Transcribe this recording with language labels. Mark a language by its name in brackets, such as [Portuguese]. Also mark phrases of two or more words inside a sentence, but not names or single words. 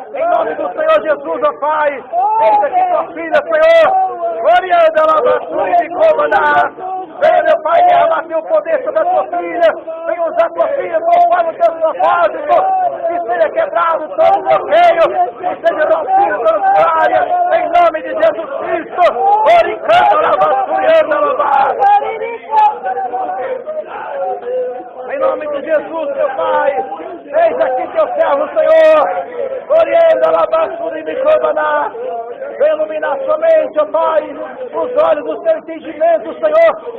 [Portuguese] Em nome do Senhor Jesus, ó Pai. Eis aqui tua filha, Senhor. Orianda, labassuri, me comandar. Venha, meu Pai, derramar teu poder sobre a tua filha. Venha usar tua filha conforme o teu propósito. Que seja quebrado todo o bloqueio. Que seja rompido todas as áreas. Em nome de Jesus Cristo. Oricanda, labassurianda, labar. Em nome de Jesus, meu Pai. Eis aqui teu servo, Senhor. Orienda, labassuri, me comandar. Venha iluminar somente, ó Pai, os olhos do seu entendimento, Senhor.